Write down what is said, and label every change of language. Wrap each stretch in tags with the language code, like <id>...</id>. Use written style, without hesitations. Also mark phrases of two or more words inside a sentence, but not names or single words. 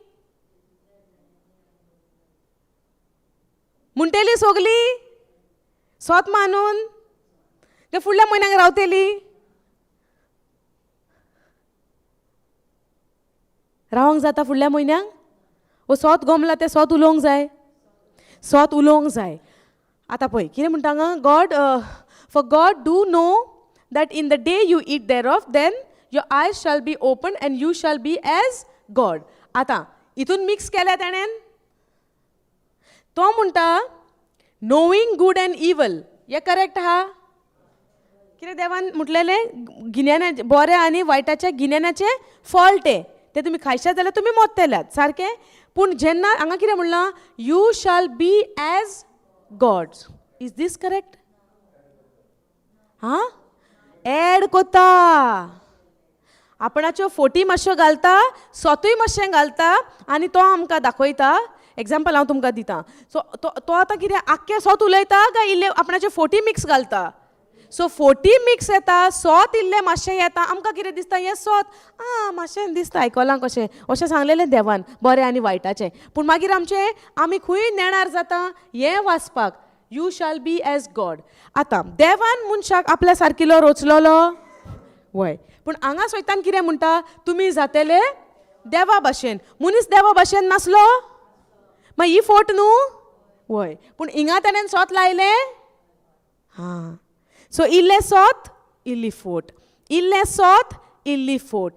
<kok>म्हणटेली सोगली सोत मानून ते फुडल्या म्हयन्याक रावतली. रावंक जाता फुडल्या म्हयन्याक? वो सोत गोमला तें सोत उलोवंक जाय. सोत उलोवंक जाय. आतां पळय कितें म्हणटा हांगा,</kok> <en>God for God do know that in the day you eat there of then your eyes shall be open and you shall be as God.</en> <kok>आतां हितून मिक्स केल्या ताणें. तो म्हणटा</kok> <en>knowing good and evil.</en> <kok>हें करेक्ट आहा? कितें देवान म्हटलेलें, गिन्यान्या बऱ्या आनी वायटाच्या गिन्यान्याचे फळ ते तुमी खायशात जाल्यार तुमी मोत्तेल्यात, सारकें. पूण जेन्ना हांगा कितें म्हणलां,</kok> <en>You shall be as gods. Is this correct?</en> <kok>हां, एड कोत्ता, आपणाच्यो फोटी मातश्यो घालता, स्वतूय मातशें घालता आनी तो आमकां दाखयता. एग्जाम्पल हांव तुमकां दितां. सो तो आतां कितें आख्खें सोत उलयता काय इल्ले आपणाचे फोटी मिक्स घालता? सो फोटी मिक्स येता, सोत इल्लें मातशें येता. आमकां कितें दिसता, हें सोत मातशें दिसता आयकोलां कशें, अशें सांगलेलें देवान बरें आनी वायटाचें. पूण मागीर आमी खंय नेणार जाता हें वाचपाक,</kok> <en>You shall be as God.</en> <kok>आतां देवान मनशाक आपल्या सारकिलो रोचलोलो वय, पूण हांगा सैतान कितें म्हणटा, तुमी जातेले देवा भाशेन. मनीस देवा भाशेन नासलो मागीर ही फोट न्हू वय. पूण हिंगा ताणें सोत लायलें. हां, सो इल्लें सोत इल्ली फोट, इल्लें सोत इल्ली फोट.</kok>